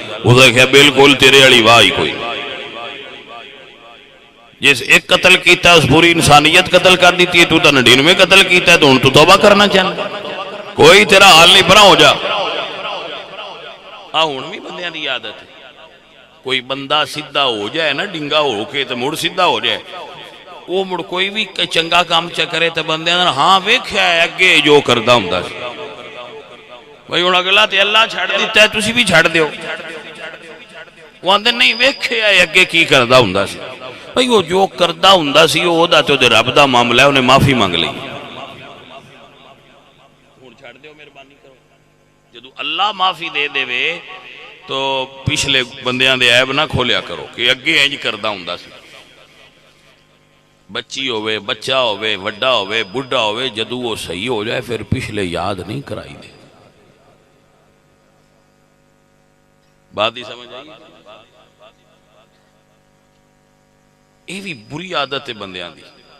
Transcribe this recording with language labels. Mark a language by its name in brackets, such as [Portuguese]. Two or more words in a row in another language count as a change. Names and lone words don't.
[Punjabi] وہ دیکھا بالکل تیرے والی واہ ہی کوئی، جس ایک قتل کیتا اس پوری انسانیت قتل کر دیتی ہے، تو 99 قتل کیتا ہے تو ان تو توبہ کرنا چاہنا، کوئی تیرا حال نہیں، پرا ہو جا۔ ہن بھی بندیاں دی عادت ہے، کوئی بندہ سیدھا ہو جائے نا ڈنگا ہو کے تو مڑ سیدھا ہو جائے، وہ مڑ کوئی بھی چنگا کام کرے تو بندے ہاں ویکھیا ہے اگے جو کردا ہوندا سی، بھائی ہن اگلا تے اللہ چھڑ دیتا ہے تسی بھی چھڑ دیو، وہ آندے نہیں ویکھیا ہے اگے کی کردا ہوندا سی، بھائی وہ جو کردا ہوندا سی او دا تے او رب دا معاملہ ہے، انہیں معافی مانگ لئی، ہن چھڑ دیو مہربانی کرو۔ جدو اللہ معافی دے دے وے تو پچھلے بندیاں دے عیب نہ کھولیا کرو کہ اگے انج کردا ہوندا سی۔ بچی ہوئے، بچہ ہوئے، وڈا ہوئے، بڑھا ہوئے، جدو وہ صحیح ہو جائے پھر پچھلے یاد نہیں کرائی دے۔ [Urdu] بات ہی سمجھ آئی؟ یہ بھی بری عادت ہے بندیاں دی۔